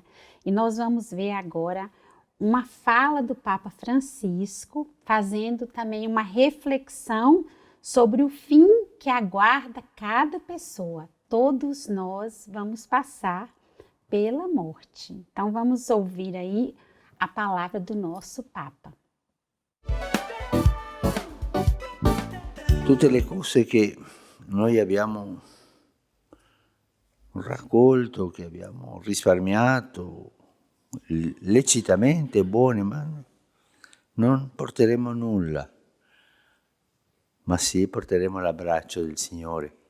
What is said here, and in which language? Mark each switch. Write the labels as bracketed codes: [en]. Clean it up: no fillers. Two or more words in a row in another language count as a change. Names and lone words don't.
[pt] E nós vamos ver agora uma fala do Papa Francisco, fazendo também uma reflexão sobre o fim que aguarda cada pessoa. Todos nós vamos passar pela morte. Então vamos ouvir aí a palavra do nosso Papa. [it] Tutte le cose che noi abbiamo raccolto, che abbiamo risparmiato lecitamente, buone, ma non porteremo nulla, ma sì porteremo l'abbraccio del Signore.